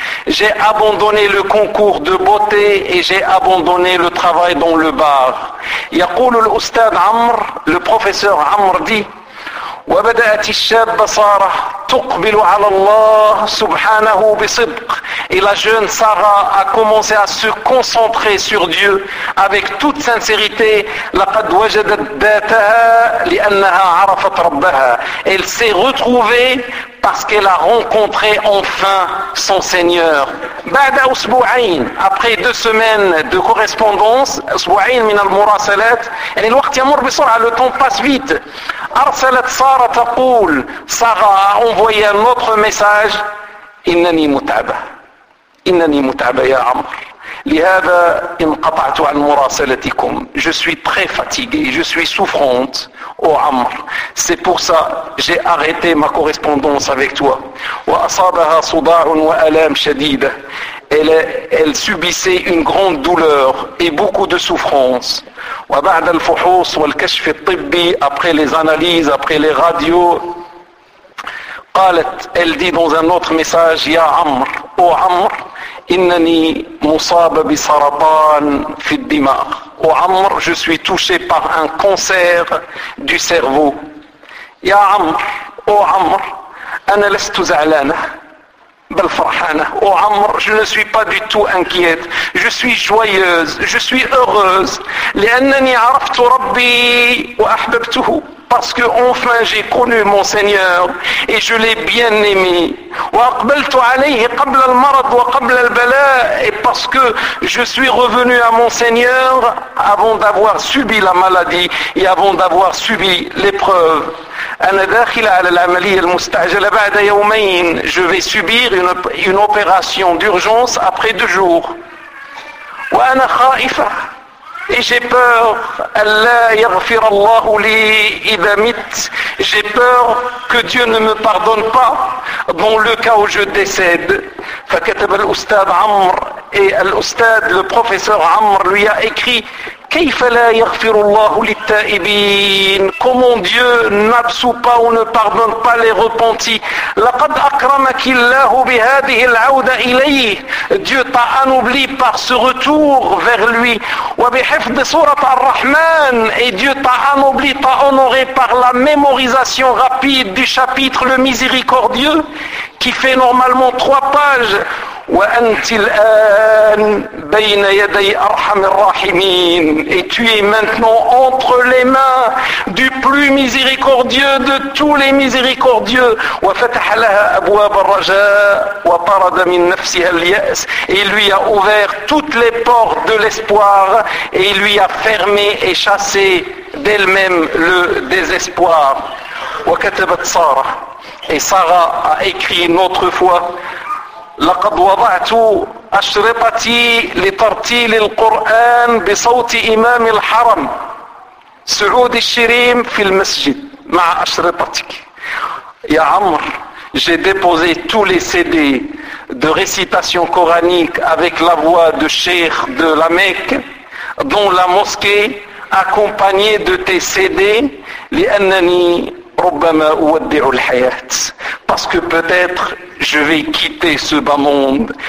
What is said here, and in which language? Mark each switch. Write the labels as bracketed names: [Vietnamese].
[French] j'ai abandonné le concours de beauté et j'ai abandonné le travail dans le bar [Arabic] يقول الاستاذ عمر [French] le professeur عمر dit [Arabic] وبدأت الشابة سارة تقبل على الله سبحانه بصدق. [French] Et la jeune Sarah a commencé à se concentrer sur Dieu avec toute sincérité. [Arabic] لقد وجدت ذاتها لأنها عرفت ربها. [French] Elle s'est retrouvée parce qu'elle a rencontré enfin son Seigneur. [Arabic] بعد أسبوعين, [French] après deux semaines de correspondance, [Arabic] أسبوعين من المراسلات, يعني الوقت يمر بسرعة, [French] le temps passe vite. [Arabic] أرسلت سارة تقول, [French] Sarah a envoyé un autre message, [Arabic] إنني متعبة. إنني متعبة يا عمر. لهذا انقطعت عن مراسلتكم. [French] Je suis très fatiguée, je suis souffrante, ô Amr. C'est pour ça que j'ai arrêté ma correspondance avec toi. [Arabic] وأصابها صداع وآلام شديدة. [French] Elle subissait une grande douleur et beaucoup de souffrance. [Arabic] وبعد الفحوص والكشف الطبي, [French] après les analyses, après les radios, [Arabic] قالت, [French] elle dit dans un autre message, [Arabic] يا عمر, [French] ô Amr. [Arabic] إنني مصاب بسرطان في الدماغ. [French] Ô Amr, je suis touché par un cancer du cerveau. [Arabic] يا عمر, [French] ô Amr, [Arabic] أنا لست زعلانة بل فرحانة. [French] Ô Amr, je ne suis pas du tout inquiète. Je suis joyeuse, je suis heureuse. [Arabic] لأنني عرفت ربي وأحببته. [French] parce que enfin j'ai connu mon Seigneur et je l'ai bien aimé. [Arabic] وقبلت عليه قبل المرض وقبل البلاء, [French] et parce que je suis revenu à mon Seigneur avant d'avoir subi la maladie et avant d'avoir subi l'épreuve. [Arabic] أنا داخل على العملية المستعجلة بعد يومين. [French] Je vais subir une opération d'urgence après deux jours. [Arabic] وأنا خائفة. [French] Et j'ai peur, [Arabic] Allah yaghfir Allah li idha mit. [French] J'ai peur que Dieu ne me pardonne pas dans le cas où je décède. [Arabic] Fakatab al-ustad Amr, [French] et al-ustad, le professeur Amr, lui a écrit: [Arabic] كيف لا يغفر الله للتائبين؟ [French] Comment Dieu n'absout pas ou ne pardonne pas les repentis؟ [Arabic] لقد أكرمك الله بهذه العودة إليه. [French] Dieu t'a anobli par ce retour vers lui. [Arabic] وبحفظ سورة الرحمن, [French] et Dieu t'a anobli, t'a honoré par la mémorisation rapide du chapitre le miséricordieux qui fait normalement trois pages. [Arabic] وأنت الآن بين يدي أرحم الراحمين. [French] Et tu es maintenant entre les mains du plus miséricordieux de tous les miséricordieux. [Arabic] وفتح لها أبواب الرجاء وطرد من نفسها اليأس. [French] Et il lui a ouvert toutes les portes de l'espoir et il lui a fermé et chassé d'elle-même le désespoir. [Arabic] وكتبت سارة. [French] Et Sarah a écrit une autre fois: [Arabic] لقد وضعت أشرطتي لترتيل القرآن بصوت إمام الحرم سعود الشريم في المسجد مع أشرطتك. يا عمر, [French] j'ai déposé tous les CD de récitation coranique avec la voix de Cheikh de la Mecque dans la mosquée, accompagné de tes CD, [Arabic] لأنني ربما أودع الحياة, [French] parce que peut-être je vais quitter ce bas monde.